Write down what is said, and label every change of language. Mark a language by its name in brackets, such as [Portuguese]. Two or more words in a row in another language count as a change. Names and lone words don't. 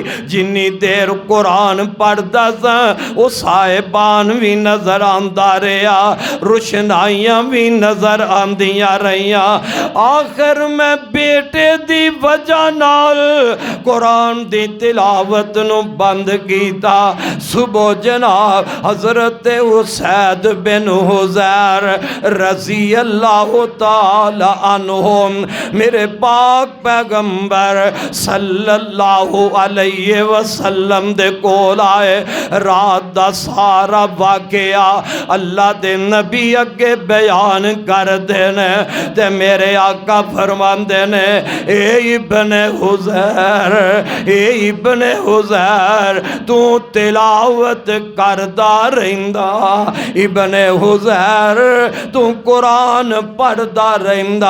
[Punjabi] جنی دیر قرآن پڑھدا سا وہ صاحبان بھی نظر آندا رہا، روشنائیاں بھی نظر آندیاں رہیاں. آخر میں بیٹے دی وجہ نال قرآن دی تلاوت نوں بند کیتا. صبح جناب حضرت اسید بن حضیر [Arabic] رضي الله تعالى عنه [Punjabi] میرے پاک پیغمبر [Arabic] صلى الله عليه وسلم [Punjabi] دے کول آئے. رات دا سارا واقعہ اللہ دے نبی اگے بیان کر دینے تے میرے آقا فرماندے نے اے ابن حضیر، اے ابن حضیر تو تلاوت کردا رہندا، ابن حضیر تو قرآن پڑھدا رہندا.